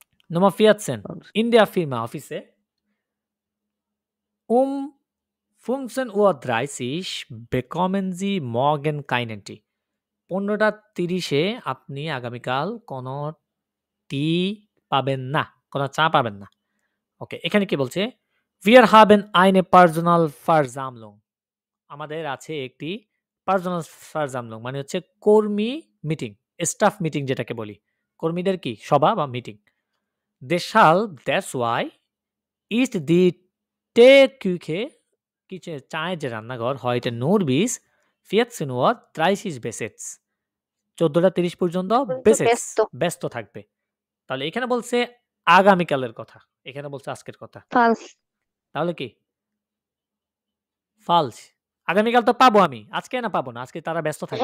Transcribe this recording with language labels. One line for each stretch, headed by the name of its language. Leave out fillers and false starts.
German: Nummer 14 in der Firma Office um 15:30 bekommen Sie morgen keinen Tee.
Bangla: 15:30 আপনি আগামীকাল কোনো টি পাবেন না, কোনো চা পাবেন না। ওকে, এখানে কি বলছে?
German: Wir haben eine Personalversammlung.
Bangla: আমাদের আছে একটি পার্সোনাল Versammlung, মানে হচ্ছে কর্মী মিটিং, স্টাফ মিটিং যেটাকে বলি। কর্মীদের কি? সভা বা meeting.
English: That's why
German: ist die Teeküche,
Bangla: চায়ের যে রান্নাঘর
German: heute nur bis 14:30 besetzt।
Bangla: 14:30 পর্যন্ত ব্যস্ত থাকবে। তাহলে এখানে বলছে আগামীকালের কথা, এখানে বলছে আজকের কথা। ফালস। তাহলে কি? ফালস। আগামীকাল তো পাবো আমি, আজকে না পাবো না, আজকে তারা ব্যস্ত থাকবে,